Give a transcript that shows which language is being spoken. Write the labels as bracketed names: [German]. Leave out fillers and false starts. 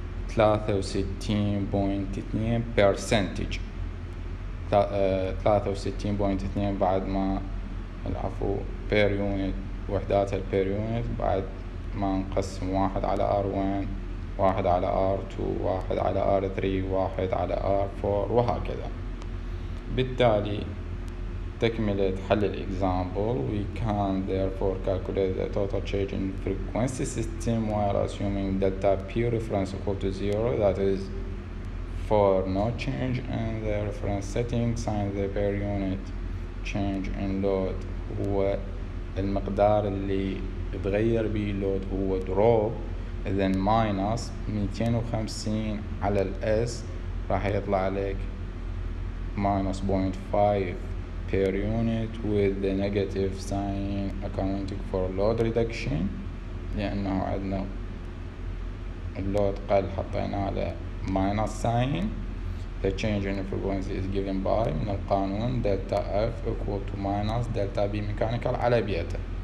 [Arabic] 63.2% 63.2 بعد ما العفو بير يونت وحدات البير يونت بعد ما نقسم 1 على R1 1 على R2 1 على R3 1 على R4 وهكذا. بالتالي تكملة حل الإكزامبل [English] we can therefore calculate the total change in frequency system while assuming delta P reference equal to 0, that is for no change in the reference setting. Since the per unit change in load [Arabic] هو المقدار اللي يتغير به اللود هو دروب، إذن ماينس 250 على الأس راح يطلع لك [English] minus 0.5 per unit with the negative sign accounting for load reduction، [Arabic] لأنه عندنا اللود قل حطينا على minus sign. [English] The change in frequency is given by [Arabic] من القانون [English] delta F equal to minus delta B mechanical على beta